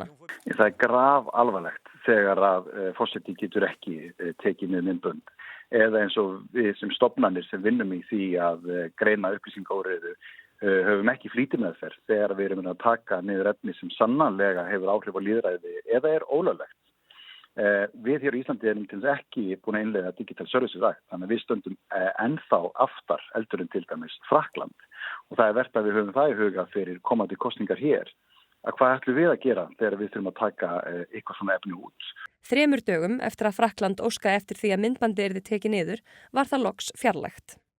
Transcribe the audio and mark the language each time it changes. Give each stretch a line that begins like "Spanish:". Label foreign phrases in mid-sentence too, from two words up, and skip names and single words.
Icelandic: Það er graf alvarlegt þegar að forseti getur ekki tekið með myndbönd eða eins og við sem stofnanir sem vinnum í því að greina upplýsingaóreiðu höfum ekki flýtimeðferð þegar við erum að taka niður efni sem sannanlega hefur áhrif á lýðræði eða er ólöglegt. Við hér í Íslandi erum til þess ekki búin að innleiða
English: digital services act,
Icelandic: þannig að við stöndum ennþá aftar heldur en til dæmis Frakkland og það er vert að við höfum það í huga fyrir komandi kosningar hér. Að hvað ætlum við að gera þegar við þurfum að taka eitthvað svona efni út? 3 dögum eftir að Frakkland óskaði eftir því að myndbandið yrði tekið niður var það loks fjarlægt.